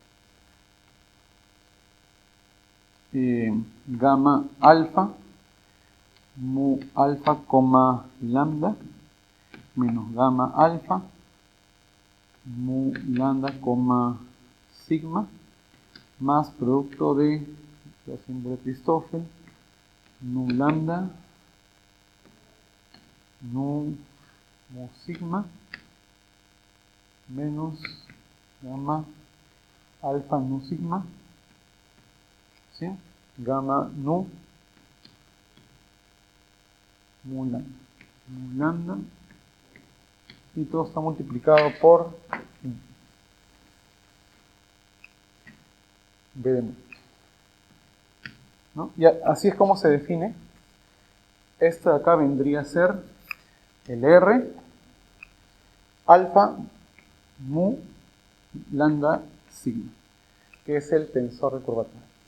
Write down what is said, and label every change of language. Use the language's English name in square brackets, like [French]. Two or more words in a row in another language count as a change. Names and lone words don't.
[Spanish] Gamma alfa, mu alfa, lambda, menos gamma alfa, mu lambda, sigma, más producto de la símbolo de Christoffel, nu lambda, mu sigma, menos gamma alfa nu sigma, ¿sí? Gamma nu mu lambda, y todo está multiplicado por B de mu, ¿no? Y así es como se define. Esto de acá vendría a ser el R alfa mu lambda sigma, que es el tensor de curvatura.